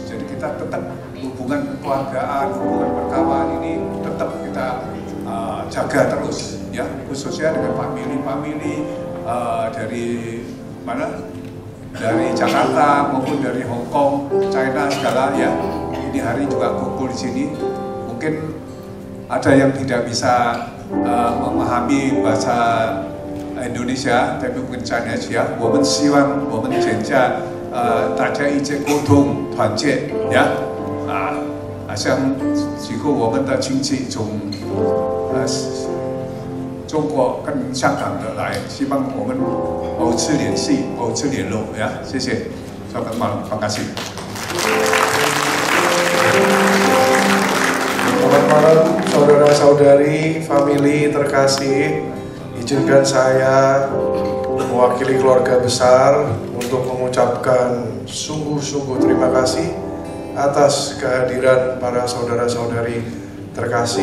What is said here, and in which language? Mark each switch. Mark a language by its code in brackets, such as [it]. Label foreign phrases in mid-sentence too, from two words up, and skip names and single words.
[id] Jadi kita tetap hubungan kekeluargaan, hubungan perkawan ini tetap kita jaga terus, ya, khususnya dengan famili dari mana, dari Jakarta maupun dari Hong Kong, China segala, ya. Ini hari juga kumpul di sini. Mungkin ada yang tidak bisa memahami bahasa Indonesia, tapi mungkin Chinese, ya. [zh] 我们希望我们全家大家一起沟通团结，呀，像几个我们的亲戚从中国跟香港的来，希望我们保持联系，保持联络，呀，谢谢。 [id] Selamat malam, terima kasih. Selamat malam saudara-saudari, famili terkasih. Izinkan saya mewakili keluarga besar untuk mengucapkan sungguh-sungguh terima kasih atas kehadiran para saudara-saudari terkasih.